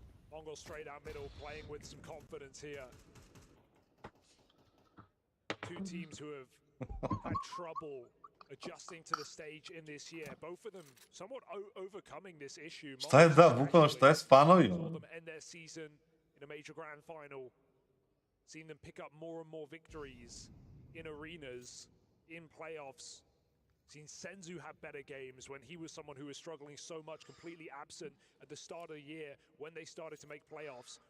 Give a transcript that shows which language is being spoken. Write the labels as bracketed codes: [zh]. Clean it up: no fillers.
[en] Mongols straight out middle, playing with some confidence here. 2 teams who have had trouble adjusting to the stage in this year. Both of them somewhat overcoming this issue. [sr] Šta je da, bukvalno šta je s fanovima? [en] End their season in a major grand final. Seen them pick up more and more victories in arenas, in playoffs. Seen Senzu have better games when he was someone who was struggling so much, completely absent at the start of the year when they started to make playoffs.